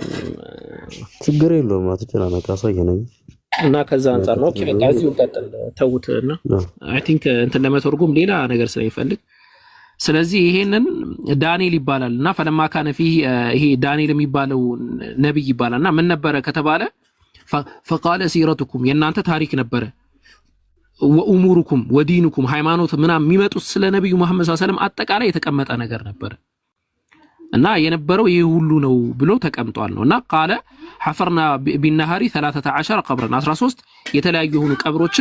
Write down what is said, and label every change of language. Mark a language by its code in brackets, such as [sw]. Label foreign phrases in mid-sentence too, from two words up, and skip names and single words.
[am] ችግር የለውም አትጨናነቅ፣ አሳየነኝ እና ከዛ አንፃር ነው። ኦኬ በቃ እዚሁ እንቀጥል ተውትና [en] I think [am] እንትን ለመተርጉም ሌላ ነገር ስለሚፈልግ ስለዚህ ይሄንን ዳንኤል ይባላል እና [ar] فلما كان فيه [am] ይሄ ዳንኤል የሚባለው ነብይ ይባላልና ምን ነበረ ከተባለ [ar] فقال سيرتكم [am] የናንተ ታሪክ ነበረ [ar] وأموركم ودينكم [am] ሃይማኖት ምናም የሚመጡት ስለ ነብዩ መሐመድ [ar] صلى الله عليه وسلم [am] አጠቃላይ የተቀመጠ ነገር ነበር እና የነበረው ይሄ ሁሉ ነው ብሎ ተቀምጧል ነውና [ar] قال حفرنا بالنهار 13 قبرا [am] 13 የተለያዩ የሆኑ ቀብሮችን